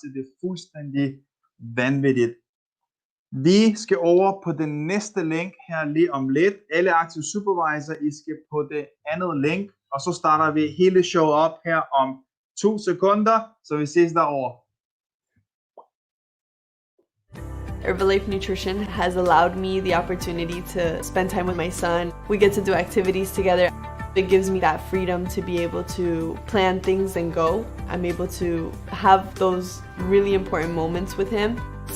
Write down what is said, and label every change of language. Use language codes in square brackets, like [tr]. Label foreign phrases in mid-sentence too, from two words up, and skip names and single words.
[da] Det er fuldstændig vanvittigt. Vi skal over på den næste link her lige om lidt. Alle aktive supervisor, I skal på det andet link, og så starter vi hele showet op her om 2 sekunder, så vi ses derovre. [en] Herbalife Nutrition has allowed me the opportunity to spend time with my son. We get to do activities together. It gives me that freedom to be able to plan things and go. I'm able to have those really important moments with him.